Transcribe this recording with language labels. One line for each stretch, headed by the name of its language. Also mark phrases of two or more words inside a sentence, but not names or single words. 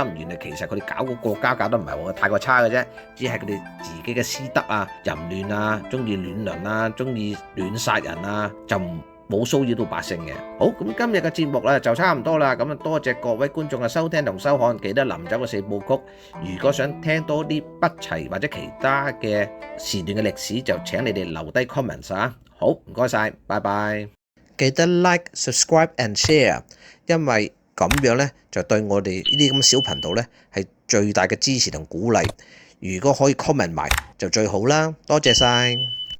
Cantonese: 原來其實佢哋搞個國家搞得唔係話太過差嘅啫，只係佢哋自己嘅私德啊、淫亂啊、中意亂倫啊、中意亂殺人啊，就冇騷擾到百姓嘅。好，咁今日嘅節目咧就差唔多啦，咁啊多謝各位觀眾嘅收聽同收看，記得臨走嘅4部曲。如果想聽多啲北齊或者其他嘅時段嘅歷史，就請你哋留低 comments 啊。好，唔該晒，拜拜。記得
English: like、subscribe and share，
Cantonese: 因為咁樣呢，就對我哋呢啲咁小頻道呢係最大嘅支持同鼓勵。如果可以 comment 埋就最好啦，多謝晒。